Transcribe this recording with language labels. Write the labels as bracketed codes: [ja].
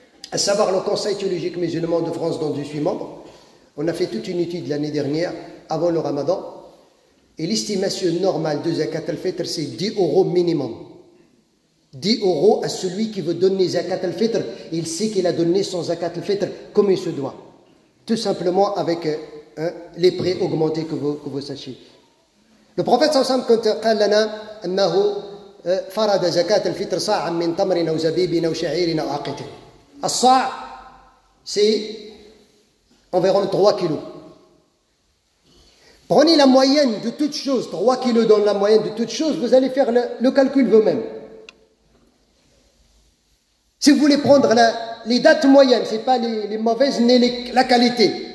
[fr] À savoir le Conseil théologique musulman de France dont je suis membre, on a fait toute une étude l'année dernière, avant le Ramadan, et l'estimation normale de Zakat al-Fitr, c'est 10 € minimum. 10 € à celui qui veut donner Zakat al-Fitr, il sait qu'il a donné son Zakat al-Fitr comme il se doit. Tout simplement avec les prix augmentés que vous sachiez. Le prophète [ar] sallallahu alayhi wa sallam, [fr] quand [ar] قال لنا أنه فرض زكاة الفطر صاعا من تمر أو زبيب أو شعير أو عقد. [fr] الصاع, c'est environ 3 kilos. Prenez la moyenne de toutes choses, 3 kilos dans la moyenne de toutes choses, vous allez faire le calcul vous-même. Si vous voulez prendre les dates moyennes, ce n'est pas les mauvaises ni la qualité.